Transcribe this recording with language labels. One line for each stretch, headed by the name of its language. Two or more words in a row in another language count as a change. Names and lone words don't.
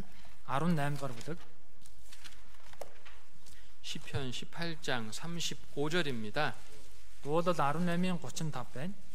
Mongolian: 18 дугаар бүлэг.
Korean: 시편 18장 35절입니다.
Mongolian: Дуулал 18-ийн 35 байна.